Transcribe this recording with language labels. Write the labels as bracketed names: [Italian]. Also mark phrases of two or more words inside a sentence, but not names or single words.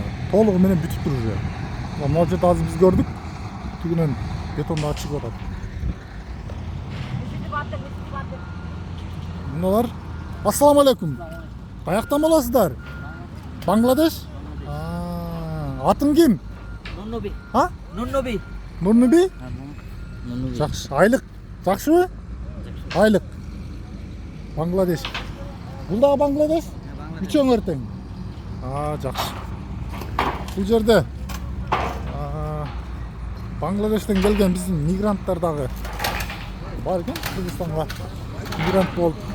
[Kyrgyz] Толугу менен бүтүптүр уже. Могу жерде азыр биз көрдүк. Түгүнөн бетон да чыгып атат. Мыналар. Ассаламу алейкум. Каяктан болосуздар? Бангладеш? Атың ким? Nurnubi. Ha? Nurnubi. Nurnubi? Nurnubi. Жакшы. Айлык жакшыбы? Айлык. Бангладеш. Бул дагы Бангладеш? Үчөөңөр тең. Жакшы. Бул жерде Бангладештен келген биздин мигранттар дагы бар экен, Кыргызстанга мигрант болуп.